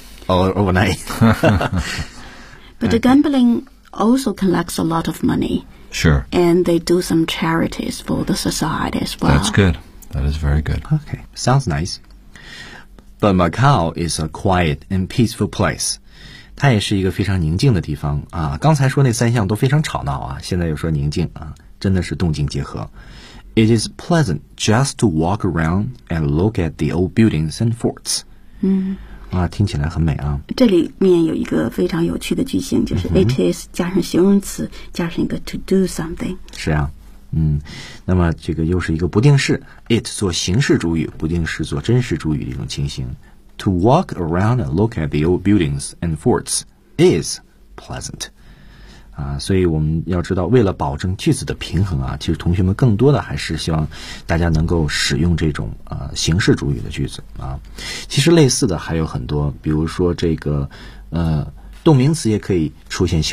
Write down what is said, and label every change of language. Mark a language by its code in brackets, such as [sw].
[en] All overnight. But the gambling also collects a lot of money. Sure. And they do some charities for the society as well. That's good. That is very good. Okay. Sounds nice. But Macau is a quiet and peaceful place. [zh] 它也是一个非常宁静的地方啊！刚才说那三项都非常吵闹啊，现在又说宁静啊，真的是动静结合。 [en] It is pleasant just to walk around and look at the old buildings and forts。 [zh] 嗯，啊，听起来很美啊。这里面有一个非常有趣的句型，就是 [en] it is [zh] 加上形容词，加上一个 [en] to do something。 [zh] 是啊，嗯，那么这个又是一个不定式 ，it 做形式主语，不定式做真实主语的一种情形。 [en] To walk around and look at the old buildings and forts is pleasant. [zh] 啊，所以我们要知道，为了保证句子的平衡啊，其实同学们更多的还是希望大家能够使用这种形式主语的句子啊。其实类似的还有很多，比如说这个动名词也可以出现形式。